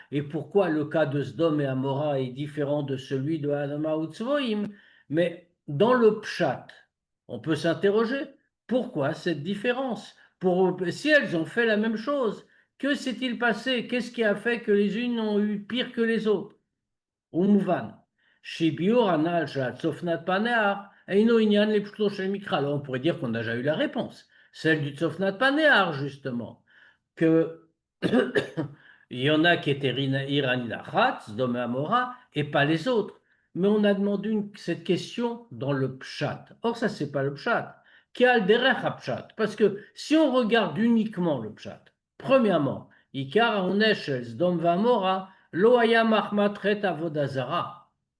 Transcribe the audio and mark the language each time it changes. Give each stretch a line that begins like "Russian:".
French: Et pourquoi le cas de Sdom et Amora est différent de celui de Adama ou Tzvoim? Mais dans le pshat, on peut s'interroger, pourquoi cette différence? Si elles ont fait la même chose, que s'est-il passé? Qu'est-ce qui a fait que les unes ont eu pire que les autres?
Hebrew: ומובן שביור הנ"ל של צופנת פנח אינו עניין לפשוטו של מקרא.
French: Alors on pourrait dire qu'on a déjà eu la réponse, celle du Tsofnat Panéar, justement, que il y en a qui étaient Iranidachat, Sdom et Amora, et pas les autres. Mais on a demandé cette question dans le Pshat. Or, ça, c'est pas le Pshat.
Hebrew: Kial derech Pshat.
French: Parce que si on regarde uniquement le Pshat, premièrement,
Hebrew: Ikar Onesh
French: Sdom et Amora,
Hebrew: Lo haya mahmatret avodazara.